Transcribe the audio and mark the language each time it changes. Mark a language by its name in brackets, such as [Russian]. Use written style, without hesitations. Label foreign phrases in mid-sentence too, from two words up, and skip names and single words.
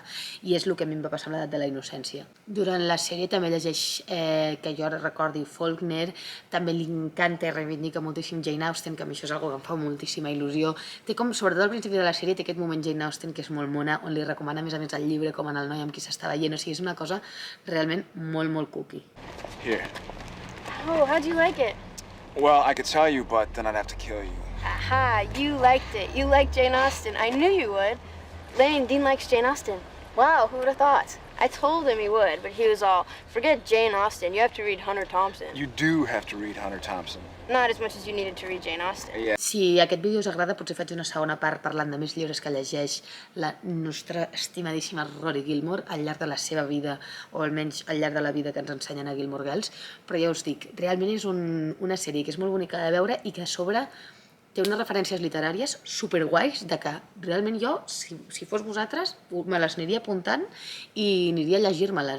[Catalan] I és el que a mi em va passar amb l'edat de la innocència. Durant la sèrie també llegeix, que jo ara recordi, Faulkner, també li encanta i reivindica moltíssim Jane Austen, que a mi això és una que em fa moltíssima il·lusió. Té com, sobretot al principi de la sèrie, té aquest moment Jane Austen que és molt mona, on li recomana a més el llibre com en el noi amb qui s'està veient. O sigui, és una cosa realment molt, molt cookie. [English] Here. Oh, how'd you like it? Well, I could tell you, but then I'd have to kill you. Aha, you liked it. You liked Jane Austen. I knew you would. Lane, Dean likes Jane Austen. Wow, who would have thought? I told him he would, but he was all, forget Jane Austen, you have to read Hunter Thompson. You do have to read Hunter Thompson. Not as much as you needed to read Jane Austen. Yeah. [Catalan] Si aquest vídeo us agrada, potser faig una segona part parlant de més llibres que llegeix la nostra estimadíssima Rory Gilmore al llarg de la seva vida, o almenys al llarg de la vida que ens ensenyen a Gilmore Girls, però ja us dic, realment és una sèrie que és molt bonica de veure i que a sobre té unes referències literàries superguais de que realment jo, si fos vosaltres, me les aniria apuntant i aniria a llegir-me-les.